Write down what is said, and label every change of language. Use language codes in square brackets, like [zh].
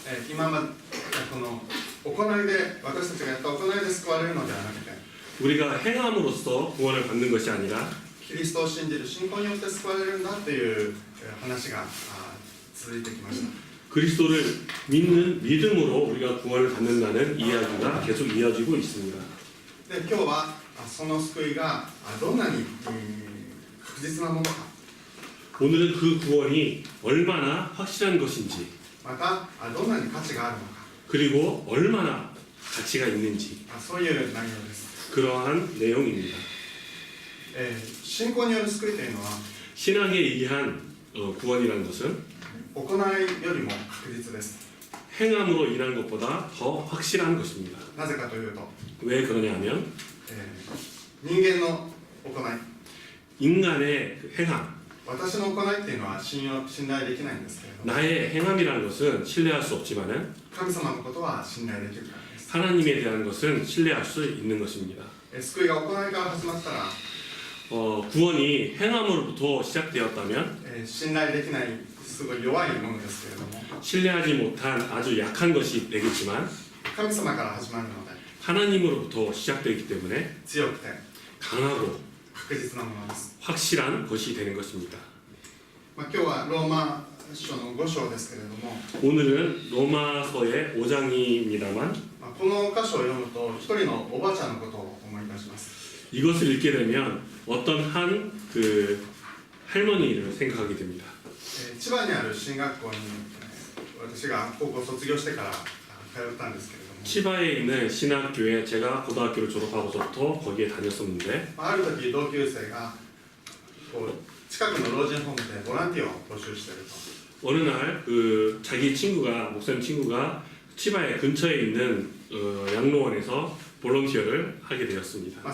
[ja] 今までこの行いで私たちがやった行いで救われるのではなくて [ko] 우리가 행함으로써 구원을 받는 것이 아니라 [ja] キリストを信じる信仰によって救われるんだという話が続いてきました。 [ko] 그리스도를 믿는 믿음으로 우리가 구원을 받는다는 이야기가 계속 이어지고 있습니다. [ja] で今日はその救いがどんなに確実なものか [ko] 오늘은 그 구원이 얼마나 확실한 것인지 [ja] またどんなに価値があるのか [ko] 그리고 얼마나 가치가 있는지 [ja] そういう内容です。 [ko] 그러한 내용입니다. [ja] 信仰による救いというのは [ko] 신앙에 의한 구원이라는 것은 [ja] 行いよりも確実です。 [ko] 행함으로 인한 것보다 더 확실한 것입니다. [ja] なぜかというと、 [ko] 왜 그러냐면 [ja] 人間の行い [ko] 인간의 그 행함 [ja] 私の行いっていうのは信頼できないんですけれども [ko] 나의 행함이라는 것은 신뢰할 수 없지만은 [ja] 神様のことは信頼できるからです。 [ko] 하나님에 대한 것은 신뢰할 수 있는 것입니다. [ja] 救いが行いから始まったら [ko] 구원이 행함으로부터 시작되었다면 [ja] 信頼できないすごい弱いものですけれども [ko] 신뢰하지 못한 아주 약한 것이 되겠지만 [ja] 神様から始まるので [ko] 하나님으로부터 시작되기 때문에 [ja] 強くて [ko] 강하고 [ja] 確実なものです。 [ko] 확실한 것이 되는 것입니다. [ja] 今日はローマ書の5章ですけれども [ko] 오늘은 로마서의 5장입니다만 [ja] この箇所を読むと一人のおばあちゃんのことを思い出します。 [ko] 이것을 읽게 되면 어떤 한 그 할머니를 생각하게 됩니다. [ja] 千葉にある進学校に私が高校卒業してから通ったんですけれども、 [ko] 치바에 있는 신학교에 제가 고등학교를 졸업하고서부터 거기에 다녔었는데 [ja] ある時同級生がこう近くの老人ホームでボランティアを募集していると。 [ko] 어느 날 그 자기 친구가 목사님 친구가 치바의 근처에 있는 양로원에서 볼런티어를 하게 되었습니다.